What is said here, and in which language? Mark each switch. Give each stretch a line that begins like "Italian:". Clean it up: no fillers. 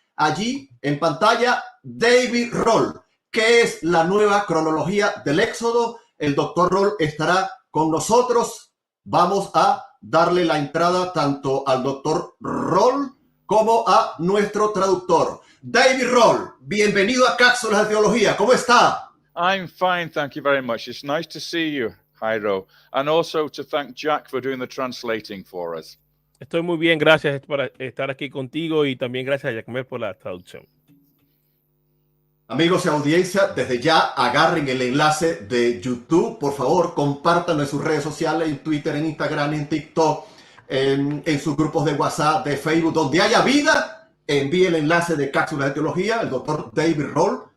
Spanish: Allí en pantalla, David Roll, que es la nueva cronología del Éxodo. El doctor Roll estará con nosotros. Vamos a darle la entrada tanto al doctor Roll como a nuestro traductor. David Roll, bienvenido a Cápsulas de Teología. ¿Cómo está?
English: I'm fine, thank you very much. It's nice to see you, Jairo, and also to thank Jack for doing the translating for us.
Spanish: Estoy muy bien, gracias por estar aquí contigo y también gracias a Jackmer por la traducción. Amigos y audiencia, desde ya agarren el enlace de YouTube, por favor, compártanlo en sus redes sociales, en Twitter, en Instagram, en TikTok, en sus grupos de WhatsApp, de Facebook, donde haya vida, envíe el enlace de Cápsulas de Teología, el doctor David Roll.